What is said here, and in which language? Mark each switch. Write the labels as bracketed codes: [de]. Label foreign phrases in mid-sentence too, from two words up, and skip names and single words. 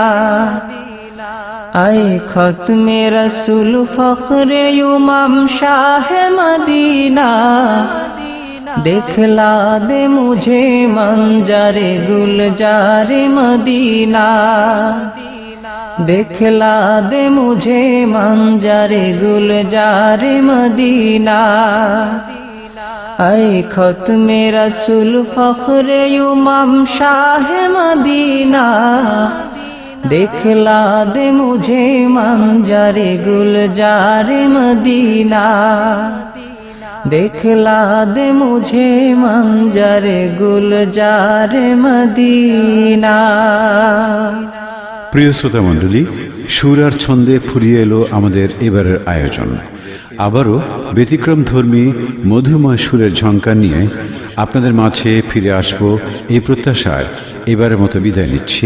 [ur] اے ختم رسول فخر امام شاہ مدینہ، دکھلا دے مجھے منظر گلزار مدینہ، دکھلا دے مجھے منظر گلزار مدینہ۔ اے ختم رسول فخر امام شاہ مدینہ، دکھلا دے مجھے منظر گلزار مدینہ دکھلا دے مجھے منظر گلزار مدینہ. [bn] প্রিয় শ্রোতা মণ্ডলী, সুর আর ছন্দে ফুরিয়ে এলো আমাদের এবারের আয়োজন। আবারও ব্যতিক্রমধর্মী মধুময় সুরের ঝঙ্কার নিয়ে আপনাদের মাঝে ফিরে আসব এই প্রত্যাশায় এবারের মতো বিদায় নিচ্ছি।